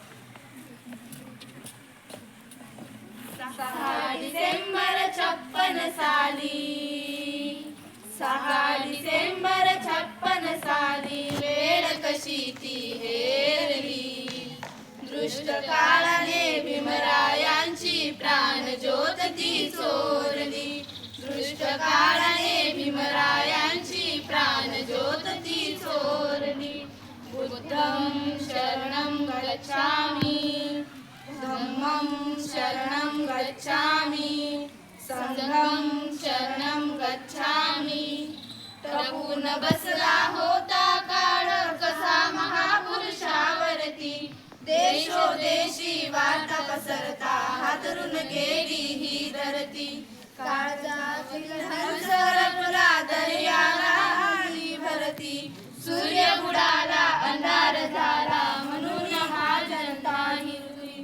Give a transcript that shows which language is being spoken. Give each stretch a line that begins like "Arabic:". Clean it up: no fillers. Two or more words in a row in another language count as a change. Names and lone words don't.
Marathi: 6 डिसेंबर 56 साली, 6 डिसेंबर 56 साली वेळ कशी ती हेरली, दृष्ट काळाने भीमरायांची प्राण ज्योत ती चोरली, दृष्ट काळाने भीमरायांची प्राण ज्योत ती चोरली।
Pali: बुद्धं शरणं गच्छामि, धम्मं शरणं गच्छामि, संघं शरणं गच्छामि।
Marathi: टपून बसला होता काळ कसा महापुरुषावरती, देशोदेशी वार्ता पसरता हादरून गेली ही धरती। काळजातील हंस रपला दर्याला आली भरती, सूर्य बुडाला अंधार झाला म्हणून हा जनता हिरवी।